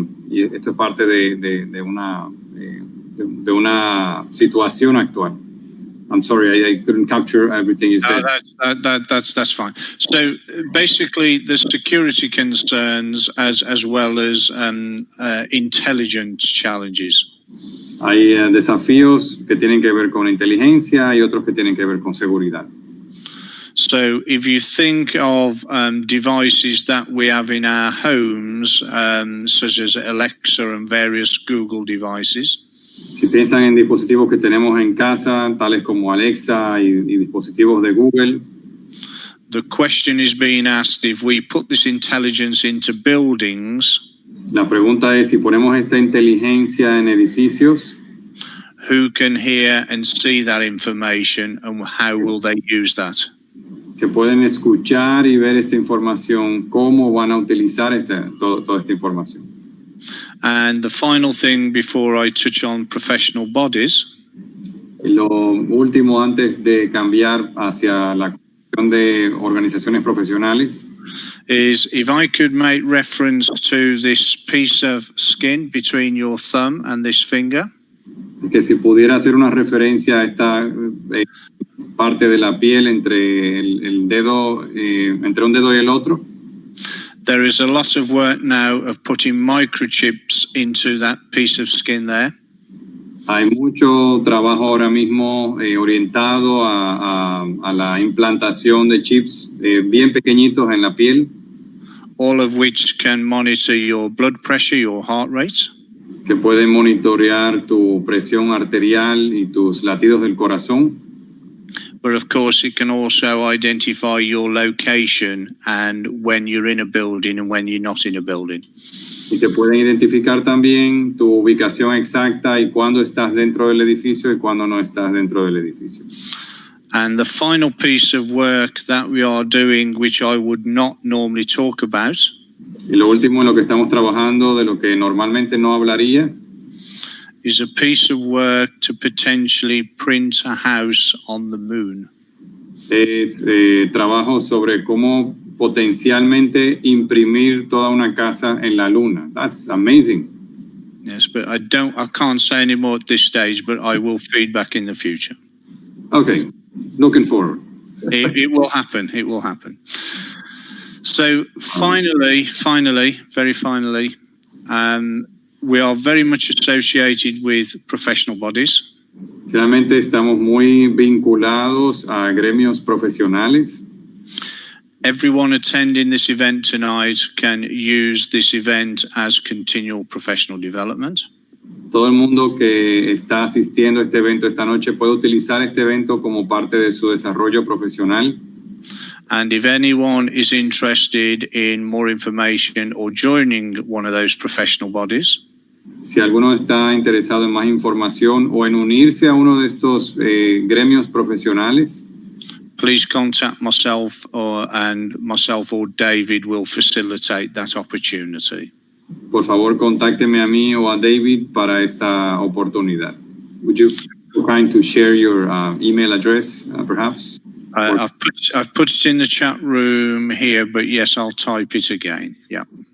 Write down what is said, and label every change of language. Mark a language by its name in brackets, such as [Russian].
[Spanish] y esto es parte de una situación actual. [English] I'm sorry, I couldn't capture everything you said. That's fine. So basically, the security concerns as well as intelligence challenges. [Spanish] Hay desafíos que tienen que ver con inteligencia y otros que tienen que ver con seguridad. [English] So if you think of devices that we have in our homes, such as Alexa and various Google devices, [Spanish] si piensan en dispositivos que tenemos en casa, tales como Alexa y dispositivos de Google, [English] the question is being asked, if we put this intelligence into buildings, [Spanish] la pregunta es si ponemos esta inteligencia en edificios, [English] who can hear and see that information and how will they use that? [Spanish] Que pueden escuchar y ver esta información, cómo van a utilizar toda esta información. [English] And the final thing before I touch on professional bodies, [Spanish] y lo último antes de cambiar hacia la cuestión de organizaciones profesionales, [English] is if I could make reference to this piece of skin between your thumb and this finger, [Spanish] que si pudiera hacer una referencia a esta parte de la piel entre el dedo, entre un dedo y el otro. [English] There is a lot of work now of putting microchips into that piece of skin there. [Spanish] Hay mucho trabajo ahora mismo orientado a la implantación de chips bien pequeñitos en la piel. [English] All of which can monitor your blood pressure, your heart rate. [Spanish] Que pueden monitorear tu presión arterial y tus latidos del corazón. [English] But of course, it can also identify your location and when you're in a building and when you're not in a building. [Spanish] Y te pueden identificar también tu ubicación exacta y cuándo estás dentro del edificio y cuándo no estás dentro del edificio. [English] And the final piece of work that we are doing, which I would not normally talk about, [Spanish] y lo último en lo que estamos trabajando, de lo que normalmente no hablaría, [English] is a piece of work to potentially print a house on the moon. [Spanish] Es trabajo sobre cómo potencialmente imprimir toda una casa en la luna. [English] That's amazing. Yes, but I can't say any more at this stage, but I will feedback in the future. Okay, looking forward. It will happen. It will happen. So finally, very finally, we are very much associated with professional bodies. [Spanish] Finalmente estamos muy vinculados a gremios profesionales. [English] Everyone attending this event tonight can use this event as continual professional development. [Spanish] Todo el mundo que está asistiendo a este evento esta noche puede utilizar este evento como parte de su desarrollo profesional. [English] And if anyone is interested in more information or joining one of those professional bodies, [Spanish] si alguno está interesado en más información o en unirse a uno de estos gremios profesionales, [English] please contact myself or David will facilitate that opportunity. [Spanish] Por favor, contácteme a mí o a David para esta oportunidad. [English] Would you be kind to share your email address, perhaps? I've put it in the chat room here, but yes, I'll type it again. Yeah.